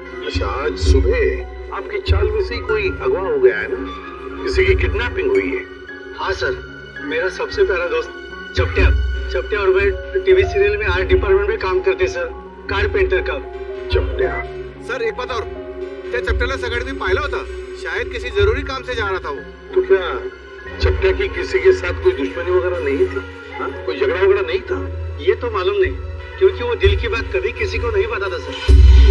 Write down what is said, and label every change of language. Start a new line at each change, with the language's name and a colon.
Hindi: आज सुबह आपकी चाल में से ही कोई अगवा हो गया है ना, किसी की किडनैपिंग हुई है। हाँ सर, मेरा सबसे प्यारा दोस्त चपटिया और मैं टीवी सीरियल में आर्ट डिपार्टमेंट में काम करते सर, कारपेंटर का। चपटिया सर एक बात और,
Marathi: त्या चपट्याला सगळ्यात मी पाहिलं होतं,
Hindi: शायद किसी जरूरी काम से जा रहा था वो। तो क्या चपटिया की किसी के साथ कोई दुश्मनी वगैरह नहीं थी? हाँ, कोई झगड़ा वगैरह नहीं था? ये तो मालूम नहीं, क्योंकि वो दिल की बात कभी किसी को नहीं बताता सर।